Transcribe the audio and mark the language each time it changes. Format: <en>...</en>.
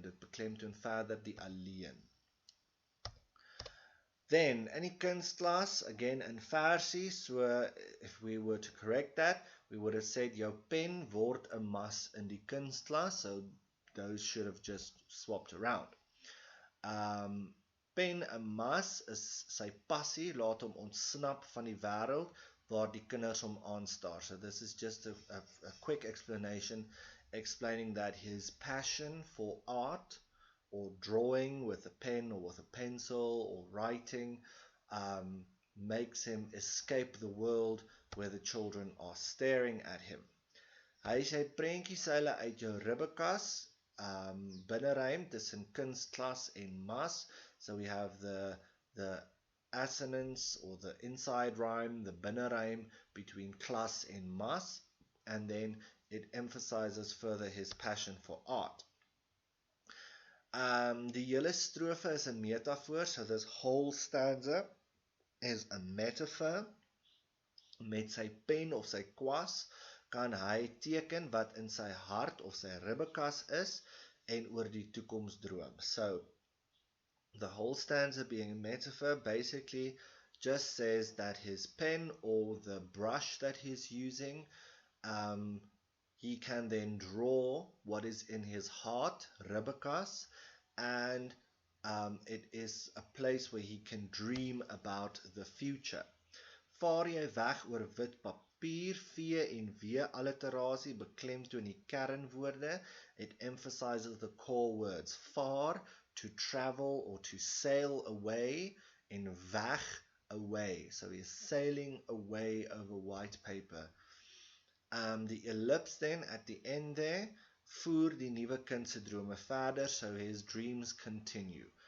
<af>Dit beklemtoon verder die alleen.</af> <en>Then,</en> <af>in die kunstklas,</af> <en>again in versie, so if we were to correct that, we would have said</en> <af>jou pen word 'n mas in die kunstklas,</af> <en>so those should have just swapped around.</en> <af>Pen 'n mas is sy passie, laat hom ontsnap van die wêreld waar die kinders hom aanstaar.</af> <en>So this is just a quick explanation explaining that his passion for art or drawing with a pen or with a pencil or writing makes him escape the world where the children are staring at him.</en> <af>Hy sê prentjieseile uit jou ribbekas, binneruim tussen kunstklas en mas.</af> <en>So we have the assonance or the inside rhyme, the binneruim between klas and mas, and then it emphasizes further his passion for art.</en> <af>Die hele strofe is 'n metafoor,</af> <en>so this whole stanza is a metaphor.</en> <af>Met sy pen of sy kwas kan hy teken wat in sy hart of sy ribbekas is en oor die toekoms droom.</af> <en>So, the whole stanza being a metaphor basically just says that his pen or the brush that he's using, he can then draw what is in his heart, ribbekas, and it is a place where he can dream about the future.</en> <af>Vaar jy weg oor wit papier, V en W alliterasie beklemtoon die kernwoorde.</af> <en>It emphasizes the core words. Vaar, to travel or to sail away, en weg, away. So he's sailing away over white paper. The ellipse then at the end there,</en> <af>voer die nuwe kind se drome verder,</af> <en>so his dreams continue.</en>